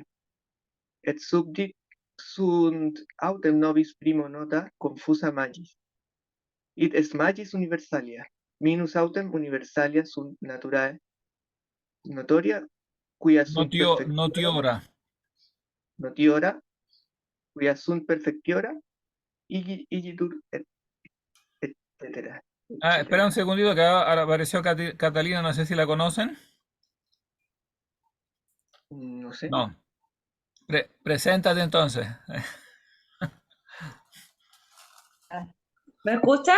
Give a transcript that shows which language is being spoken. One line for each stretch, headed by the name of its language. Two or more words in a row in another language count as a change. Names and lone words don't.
Latin: Et subdit sunt autem nobis primo nota confusa magis. Id est magis universalia. Minus autem universalia sunt naturae notoria, quia sunt perfectiora, Notiora. notiora, quia sunt perfectiora, igitur,
Spanish: etcétera, Ah, espera un etcétera. segundito que ahora apareció Catalina, no sé si la conocen. No sé. No. Preséntate entonces. Ah, ¿me escuchan?